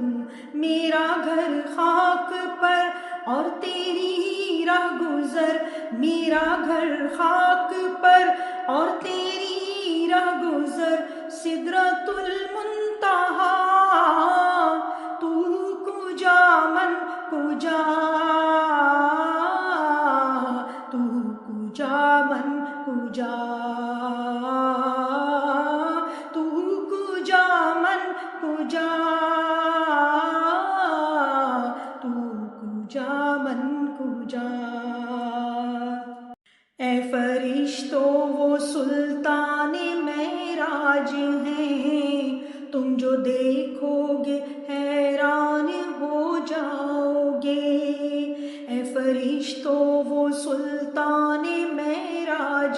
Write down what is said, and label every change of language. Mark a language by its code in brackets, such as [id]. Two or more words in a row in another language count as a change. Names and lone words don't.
[ur] میرا گھر خاک پر اور تیری ہی راہ گزر، میرا گھر خاک پر اور تیری ہی راہ گزر، سدرۃ المنتہا، [fa] تو کجا من کجا، تو کجا من کجا، تو کجا من کجا، تو کجا من کجا۔ [ur] اے فرشتو وہ سلطان معراج ہیں، تم جو دیکھو گے حیران ہو جاؤ گے، اے فرشتو وہ سلطان معراج